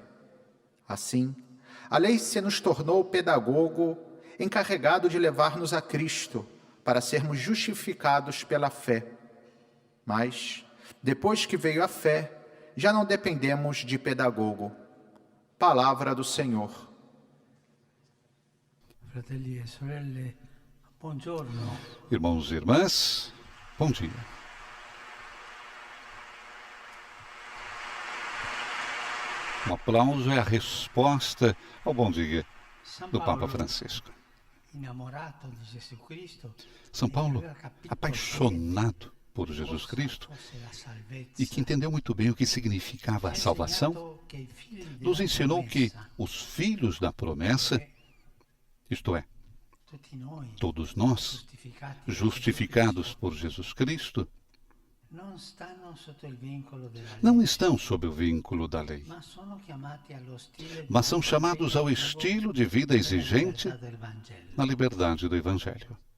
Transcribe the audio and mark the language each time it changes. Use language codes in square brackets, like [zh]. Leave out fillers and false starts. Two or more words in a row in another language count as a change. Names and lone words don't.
[pt] Assim, a lei se nos tornou pedagogo, encarregado de levar-nos a Cristo, para sermos justificados pela fé. Mas, depois que veio a fé, já não dependemos de pedagogo. Palavra do Senhor. [it] Fratelli e sorelle, buongiorno. [pt] Irmãos e irmãs, bom dia. Um aplauso é a resposta ao bom dia do Papa Francisco. [it] Innamorato di Gesù Cristo, [pt] São Paulo, apaixonado por Jesus Cristo e que entendeu muito bem o que significava a salvação, nos ensinou que os filhos da promessa, isto é, todos nós, justificados por Jesus Cristo, não estão sob o vínculo da lei, mas são chamados ao estilo de vida exigente na liberdade do Evangelho.